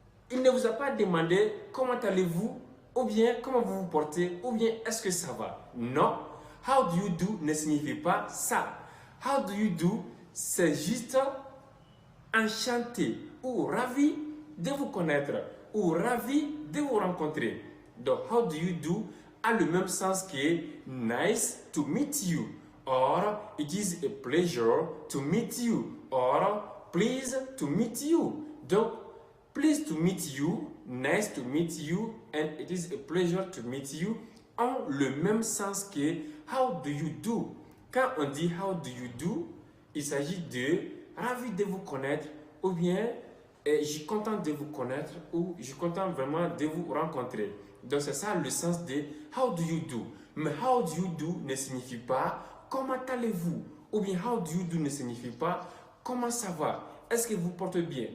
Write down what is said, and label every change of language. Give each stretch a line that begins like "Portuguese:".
French: Il ne vous a pas demandé comment allez-vous, ou bien comment vous vous portez, ou bien est-ce que ça va. Non,
English: how do you do
French: ne signifie pas ça.
English: How do you do,
French: c'est juste enchanté ou ravi de vous connaître ou ravi de vous rencontrer.
English: Donc, how do you do
French: a le même sens que
English: nice to meet you, or it is a pleasure to meet you, or pleased to meet you. Donc, pleased to meet you, nice to meet you, and it is a pleasure to meet you
French: ont le même sens que
English: how do you do.
French: Quand on dit
English: how do you do,
French: il s'agit de ravi de vous connaître ou bien je suis content de vous connaître ou je suis content vraiment de vous rencontrer. Donc c'est ça le sens de
English: how do you do.
French: Mais how do you do ne signifie pas comment allez-vous ou bien how do you do ne signifie pas comment ça va. Est-ce que vous portez bien?